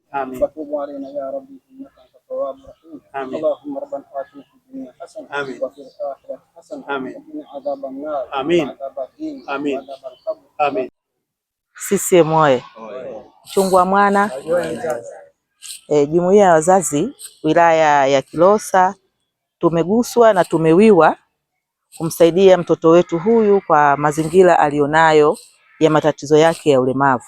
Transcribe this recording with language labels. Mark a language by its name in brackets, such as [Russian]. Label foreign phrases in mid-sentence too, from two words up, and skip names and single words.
[Arabic] آمين. وتوب علينا يا ربي إنك أنت التواب الرحيم. آمين. اللهم ربنا آتنا في الدنيا حسنة وفي الآخرة حسنة وقنا عذاب النار وعذاب الدين وعذاب القبر. [Swahili] CCM oye! Chungwa Mwana. Jumuiya ya wazazi wilaya ya Kilosa tumeguswa na tumewiwa kumsaidia mtoto wetu huyu kwa mazingira alionayo ya matatizo yake ya ulemavu.